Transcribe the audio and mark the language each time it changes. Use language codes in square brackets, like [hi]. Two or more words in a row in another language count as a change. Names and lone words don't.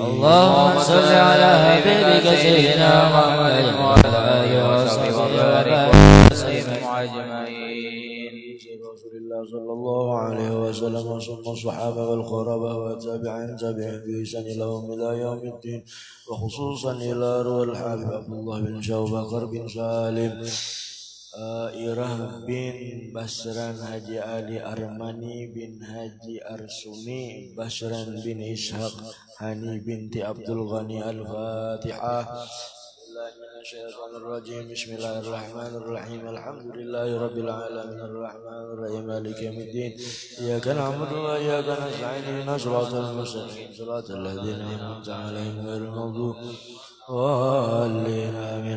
[ar] اللهم صل على حبيبك سيدنا محمد وعلى آله وصحبه وبارك وسلم أجمعين. رسول الله صلى الله عليه وسلم ثم الصحابة والخرباء وتابعين بإحسان لهم إلى يوم الدين، وخصوصا إلى روح الحبيب عبد الله بن أبي بكر بن سالم، Irah bin Basran Haji Ali Armani bin Haji Arsuni, Basran bin Ishaq Hani binti Abdul Ghani. Al-Fatihah. بسم الله الرحمن الرحيم. الحمد لله رب العالمين الرحمن الرحيم مالك يوم الدين. إياك نعبد وإياك نستعين اهدنا الصراط المستقيم صراط الذين أنعمت عليهم غير المغضوب والضالين آمين.